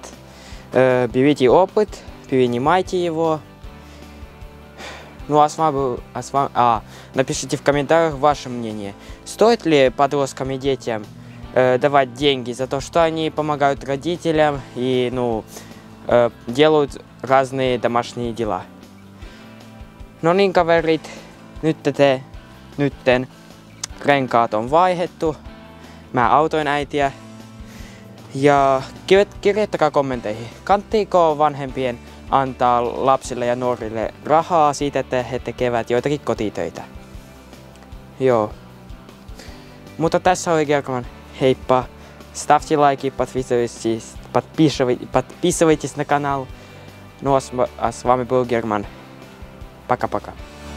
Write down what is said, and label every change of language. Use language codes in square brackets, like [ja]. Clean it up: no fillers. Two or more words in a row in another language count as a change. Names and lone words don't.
[ru] Берите опыт, перенимайте его. Ну напишите в комментариях ваше мнение. Стоит ли подросткам и детям давать деньги за то, что они помогают родителям и делают разные домашние дела? [fi] No niin kaverit, nytten renkaat on vaihdettu. Mä autoin äitiä. Ja kirjoittakaa kommenteihin. Kannattaako vanhempien antaa lapsille ja nuorille rahaa siitä, että he tekevät joitakin kotitöitä? Joo. Mutta tässä oli German. Heippa. [ru] Ставьте лайки, подписывайтесь на канал. Ну а с вами был Герман. Пока-пока.